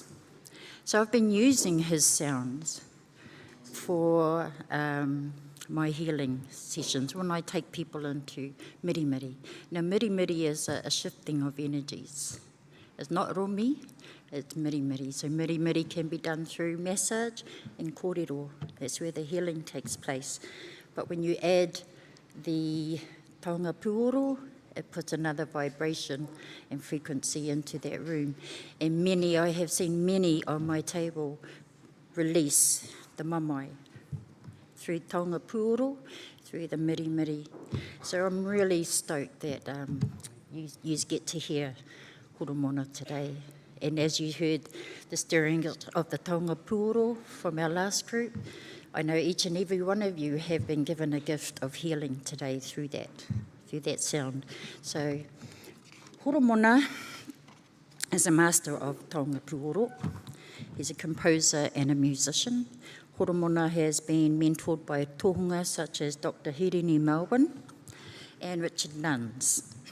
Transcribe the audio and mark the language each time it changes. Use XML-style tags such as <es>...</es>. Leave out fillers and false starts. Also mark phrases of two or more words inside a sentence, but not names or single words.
<en>So I've been using his sounds for my healing sessions when I take people into mirimiri. Now mirimiri is a shifting of energies. It's not romi, it's mirimiri. So mirimiri can be done through massage and kōrero. That's where the healing takes place. But when you add the</en> <mi>taonga puoro,</mi> <en>it puts another vibration and frequency into that room. And I have seen many on my table release the mamai through</en> <mi>taonga puoro,</mi> <en>through the mirimiri. So I'm really stoked that you get to hear Horomona today. And as you heard the stirring of the</en> <mi>taonga puoro</mi> <en>from our last group, I know each and every one of you have been given a gift of healing today through that sound. So Horomona is a master of</en> <mi>taonga puoro.</mi> <en>He's a composer and a musician. Horomona has been mentored by tohunga such as Dr. Hirini Melbourne and Richard Nuns.</en>